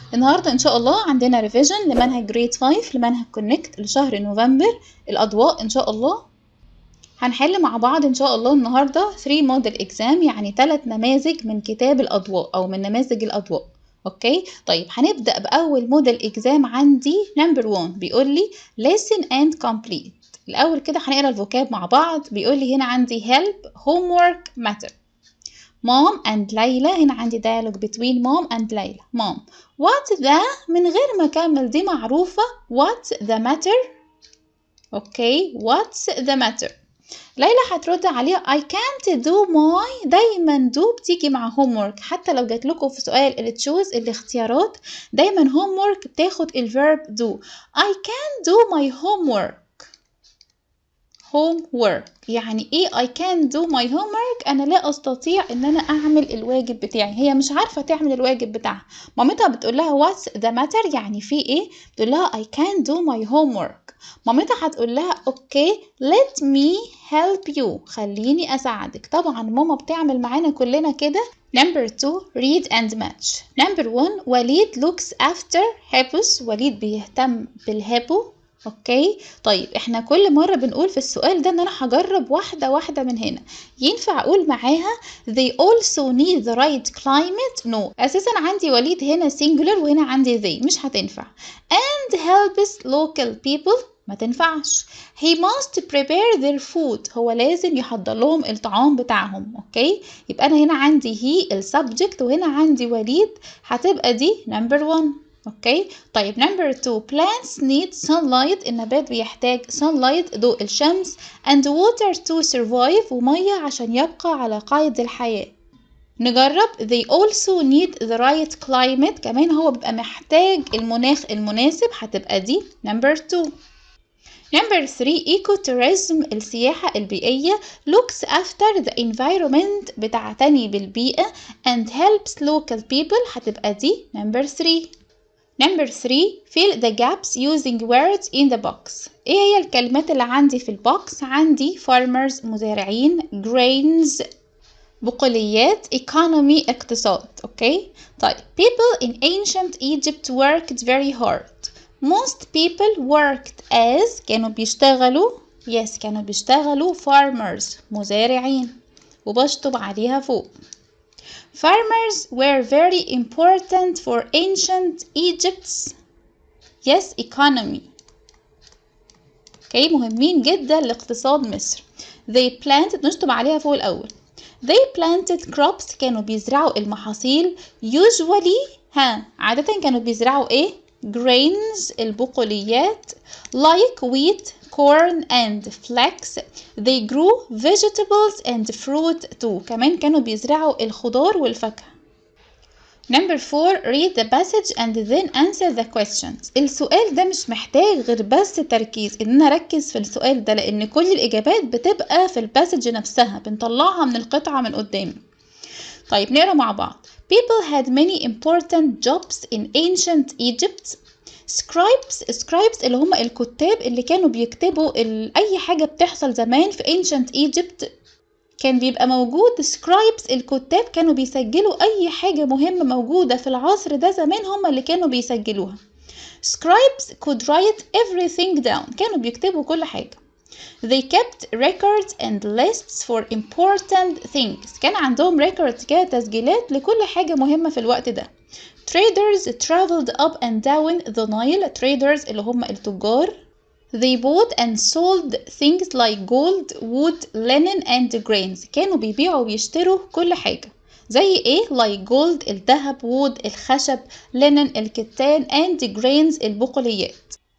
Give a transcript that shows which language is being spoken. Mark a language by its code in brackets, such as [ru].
[ar] النهارده ان شاء الله عندنا ريفيجن لمنهج جريد 5 لمنهج كونكت لشهر نوفمبر الاضواء. ان شاء الله هنحل مع بعض ان شاء الله النهارده 3 موديل اكزام، يعني 3 نماذج من كتاب الاضواء او من نماذج الاضواء. اوكي، طيب هنبدا باول موديل اكزام عندي نمبر 1. بيقول لي [en] listen and complete. [ar] الاول كده هنقرا الفوكاب مع بعض. بيقول لي هنا عندي help, homework, matter. [en] Mom and ليلى. [ar] هنا عندي [en] dialogue between mom and ليلى. Mom: What the؟ [ar] من غير ما أكمل دي معروفة. [en] What the matter؟ Okay, What's the matter؟ [ar] ليلى هترد عليها [en] I can't do my. [ar] دايما do بتيجي مع homework، حتى لو جات لكم في سؤال اللي تشوز الاختيارات دايما homework بتاخد الverb do. [en] I can't do my homework. [ar] homework يعني ايه [en] I can't do my homework؟ [ar] انا لا استطيع ان انا اعمل الواجب بتاعي. هي مش عارفة تعمل الواجب بتاعها. مامتها بتقول لها [en] what's the matter؟ [ar] يعني في ايه؟ بتقول لها [en] I can't do my homework. [ar] مامتها هتقول لها [en] okay let me help you. [ar] خليني اساعدك. طبعا ماما بتعمل معانا كلنا كده. [en] Number 2 read and match. Number 1 وليد looks after hippos. [ar] وليد بيهتم بالهيبو. اوكي، طيب احنا كل مرة بنقول في السؤال ده ان انا هجرب واحدة واحدة من هنا. ينفع اقول معاها [en] they also need the right climate؟ [ar] no، اساسا عندي وليد هنا singular وهنا عندي they، مش هتنفع. [en] and helps local people [ar] ما تنفعش. [en] he must prepare their food. [ar] هو لازم يحضر لهم الطعام بتاعهم. اوكي، يبقى انا هنا عندي he السبجكت وهنا عندي وليد، هتبقى دي number 1. [en] Okay, طيب number 2 plants need sunlight. [ar] النبات بيحتاج sunlight ضوء الشمس [en] and water to survive [ar] ومية عشان يبقى على قيد الحياة. نجرب [en] they also need the right climate. [ar] كمان هو بيبقى محتاج المناخ المناسب، هتبقى دي نمبر 2. [en] number 3 ecotourism [ar] السياحة البيئية [en] looks after the environment [ar] بتعتني بالبيئة [en] and helps local people، [ar] هتبقى دي نمبر 3. [en] Number 3 fill the gaps using words in the box. [ar] ايه هي الكلمات اللي عندي في البوكس؟ عندي farmers مزارعين، grains بقوليات، economy اقتصاد. [en] Okay, طيب people in ancient Egypt worked very hard. Most people worked as [ar] كانوا بيشتغلوا كانوا بيشتغلوا farmers مزارعين وبشطب عليها فوق. [en] Farmers were very important for ancient Egypt's economy. [ar] اوكي، مهمين جدا لاقتصاد مصر. [en] They planted [ar] نشطب عليها فوق الأول. [en] They planted crops [ar] كانوا بيزرعوا المحاصيل. [en] Usually [ar] عادة كانوا بيزرعوا ايه؟ [en] grains البقوليات like wheat, corn and flax. They grew vegetables and fruit too. [ar] كمان كانوا بيزرعوا الخضار والفاكهة. [en] Number 4 read the passage and then answer the questions. [ar] السؤال ده مش محتاج غير بس تركيز، ان انا اركز في السؤال ده لان كل الاجابات بتبقى في الباسج نفسها، بنطلعها من القطعة من قدامي. طيب نقرا مع بعض. [en] People had many important jobs in ancient Egypt. [ar] Scribes اللي هم الكتاب اللي كانوا بيكتبوا اي حاجة بتحصل زمان في ancient Egypt كان بيبقى موجود. scribes الكتاب كانوا بيسجلوا اي حاجة مهمة موجودة في العصر ده زمان، هم اللي كانوا بيسجلوها. [en] scribes could write everything down. [ar] كانوا بيكتبوا كل حاجة. [en] they kept records and lists for important things. [ar] كان عندهم records كده، تسجيلات لكل حاجة مهمة في الوقت ده. [en] traders traveled up and down the Nile. [ar] traders اللي هم التجار. [en] They bought and sold things like gold, wood, linen and grains. [ar] كانوا بيبيعوا ويشتروا كل حاجة زي ايه؟ [en] like gold [ar] الذهب، wood الخشب، linen الكتان [en] and grains [ar] البقوليات.